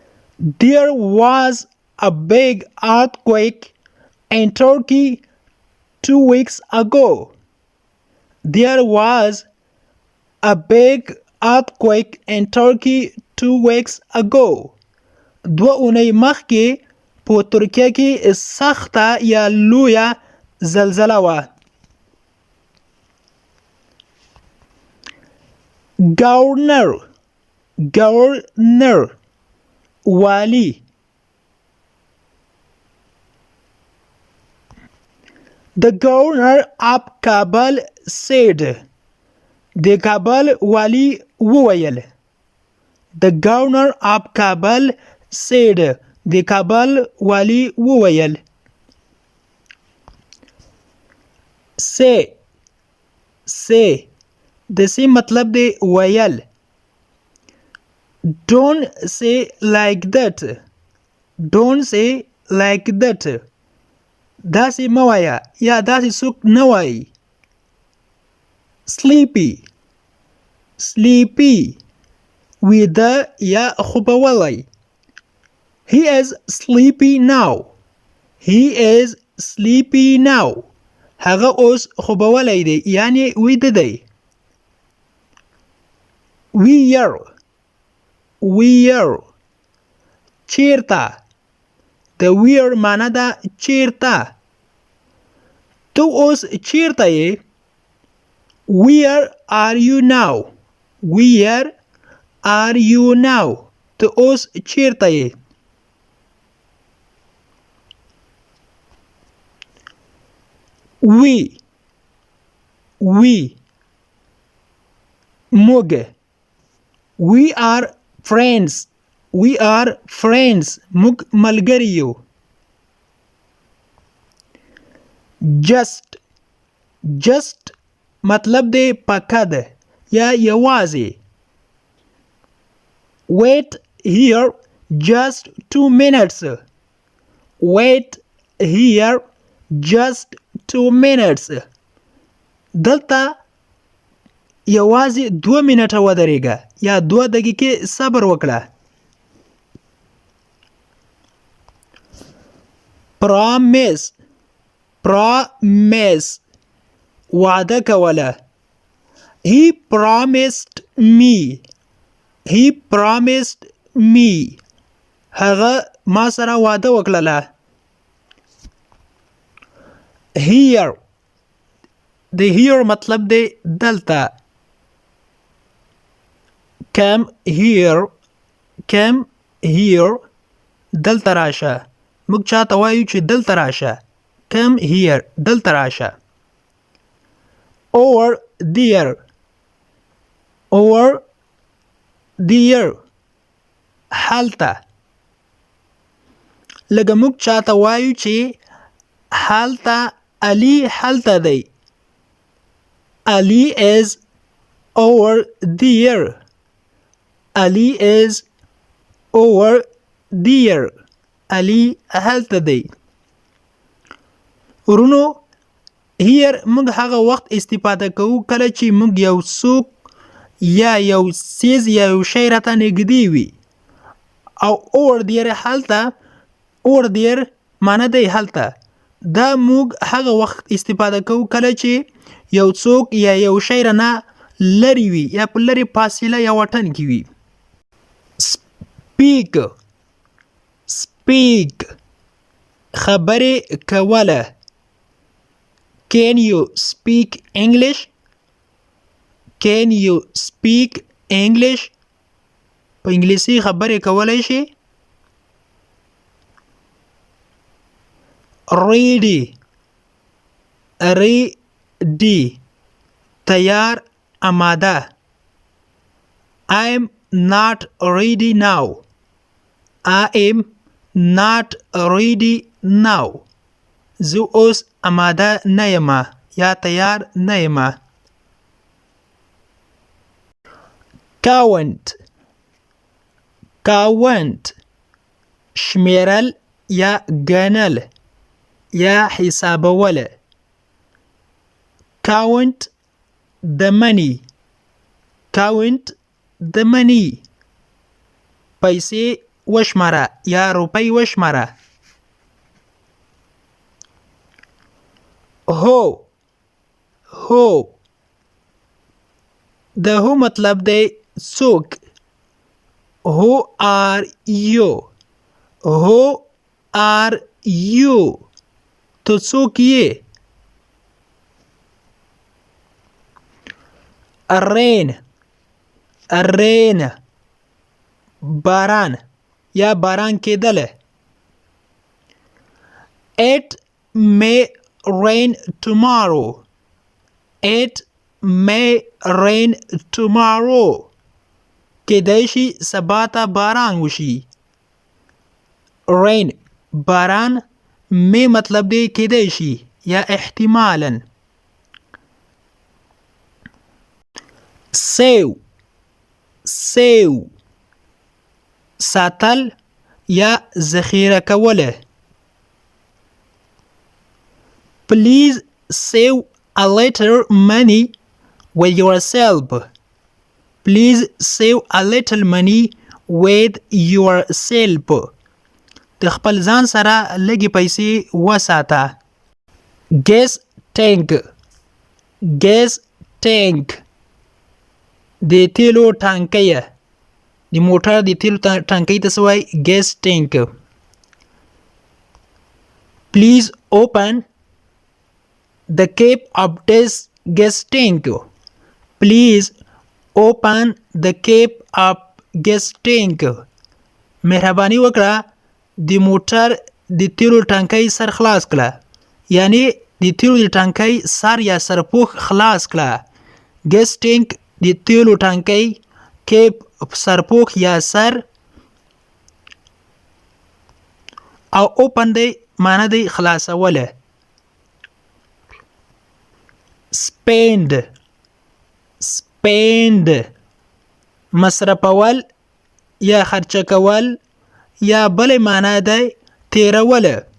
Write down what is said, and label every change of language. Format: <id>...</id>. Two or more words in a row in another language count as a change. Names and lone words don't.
<en>There was a big earthquake in Turkey 2 weeks ago. There was a big earthquake in Turkey 2 weeks ago.</en> <ps>2 اونۍ مخکې په ترکیه کې سخته یا لویه زلزله وه. Governor والی.</ps> <en>The governor of Kabul said.</en> <ps>د کابل والی وویل.</ps> <en>The governor of Kabul said.</en> <ps>د کابل والی وویل. say د سی مطلب دی ویل.</ps> <en>Don't say like that. Don't say like that.</en> <ps>داسې مه وایه یا داسې څوک نه وایي. sleepy ویده یا خوبولی.</ps> <en>He is sleepy now. He is sleepy now.</en> <ps>هغه اوس خوبولی دی یعنی ویده دی. where چیرته. د where معنی ده چیرته. تو اوس چیرته یې.</ps> <en>Where are you now? Where are you now?</en> <ps>تو اوس چیرته یې. we موږ.</ps> <en>We are friends. We are friends.</en> <ps>موږ ملګري یو. just مطلب دی پکه ده یا یوازې.</ps> <en>Wait here just 2 minutes. Wait here just 2 minutes.</en> <ps>دلته یوازې 2 منټه ودرېږه یا 2 دقیقې صبر وکړه. promise وعده کوله.</ps> <en>He promised me.</en> <ps>هغه ما سره واده وکړله. Here د here مطلب دی دلته.</ps> <en>come here</en> <ps>دلته راشه. موږ چاته وایو چې دلته راشه.</ps> <en>come here</en> <ps>دلته راشه.</ps> <en>over there هلته.</en> <ps>لکه موږ چاته وایو چې هلته علي هلته دی.</ps> <en>Ali is over there. Ali is over there.</en> <ps>Ali هلته دی. وروڼو here موږ هغه وخت استفاده کوو کله چې موږ یو څوک یا یو څیز یا یو شی راته نږدې وي. او</ps> <en>over there</en> <ps>هلته</ps> <en>over there</en> <ps>معنی دی هلته. دا موږ هغه وخت استفاده کوو کله چې یو څوک یا یو شی رانه لري وي یا په لرې فاصله یا وطن کې وي. speak خبرې کوله.</ps> <en>Can you speak English? Can you speak English?</en> <ps>په انګلیسي خبرې کولای شي. ready تیار آماده.</ps> <en>I am not ready now. I am not ready now.</en> <ps>زه اوس آماده نه یم یا تیار نه یم. count شمیرل یا ګڼل یا حسابول.</ps> <en>count the money.</en> <ps>پیسې وشماره یا روپۍ وشماره. هو هو د هو مطلب دی څوک.</ps> <en>Who are you? Who are you?</en> <ps>تو څوک یې؟</ps> <en>rain rain</en> <ps>باران یا باران کېدل.</ps> <en>It may rain tomorrow. It may rain tomorrow.</en> <ps>کېدای شي سبا ته باران وشي. rain باران may مطلب دی کېدای شي یا احتمالاً.</ps> <en>save save</en> <ps>ساتل یا ذخیره کوله.</ps> <en>Please save a little money with yourself. Please save a little money with yourself.</en> <ps>د خپل ځان سره لږې پیسې وساته.</ps> <en>gas tank gas tank</en> <ps>د تیلو ټانکۍ. د موټر د تیلو ټانکۍ ته څه وایي؟</ps> <en>gas tank. Please open the cap of this gas tank. Please open the cap of gas tank.</en> <ps>مهرباني وکړه د موټر د تیلو ټانکۍ سر خلاص کړه. یعنی د تیلو د ټانکۍ سر یا سرپوښ خلاص کړه.</ps> <en>gas tank</en> <ps>د تیلو ټانکۍ، کیپ سرپوښ یا سر، او اوپن دی معنی دی خلاصوله.</ps> <en>spend spend</en> <ps>مصرفول یا خرچه کول یا بل معنی دی تیروله.</ps>